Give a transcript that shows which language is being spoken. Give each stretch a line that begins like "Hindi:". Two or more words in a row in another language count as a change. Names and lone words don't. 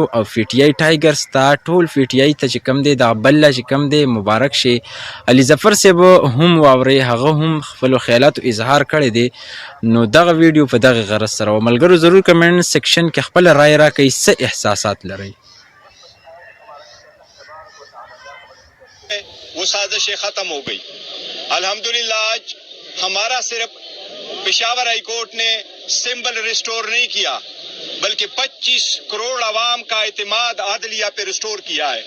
Pashto: او پی ټی آی ټایګرز ته، ټول پی ټی آی ته چې کوم دی دغه بله چې کوم دی مبارک شي. علي ظفر صاحب هم واورئ، هغه هم خپلو خیالاتو اظهار کړی دی. نو دغه ویډیو په دغه غرض سره و. ملګرو ضرور کمنټ سیکشن کې خپله رایه راکئ، څه احساسات لرئ.
Urdu: وہ سازشیں ختم ہو گئی. الحمدللہ آج ہمارا صرف پشاور ہائی کورٹ نے
English: symbol restore
Urdu: نہیں کیا، بلکہ 25 کروڑ عوام کا اعتماد عدلیہ پہ ریسٹور کیا ہے.